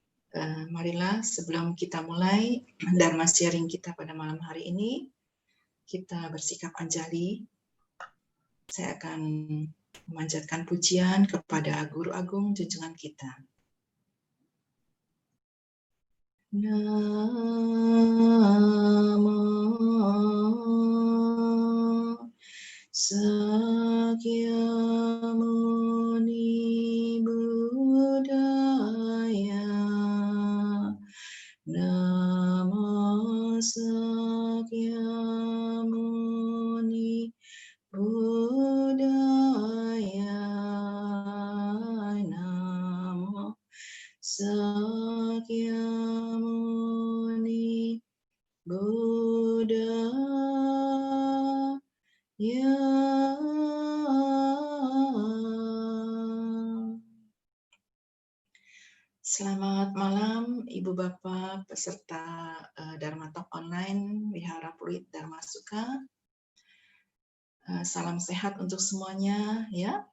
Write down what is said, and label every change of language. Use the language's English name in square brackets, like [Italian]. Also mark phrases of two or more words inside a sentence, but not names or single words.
[Indonesian] Marilah sebelum kita mulai Dharma sharing kita pada malam hari ini, kita bersikap anjali. Saya akan memanjatkan pujian kepada Guru Agung junjungan kita. [Pali] Namo Sakyamuni Buddhaya. Namo Sakyamuni Buddhaya. Namo Sakyamuni Buddhaya. [Indonesian] Selamat malam Ibu Bapak peserta Dharma Talk Online Wihara Pluit Dharma Suka. Salam sehat untuk semuanya ya.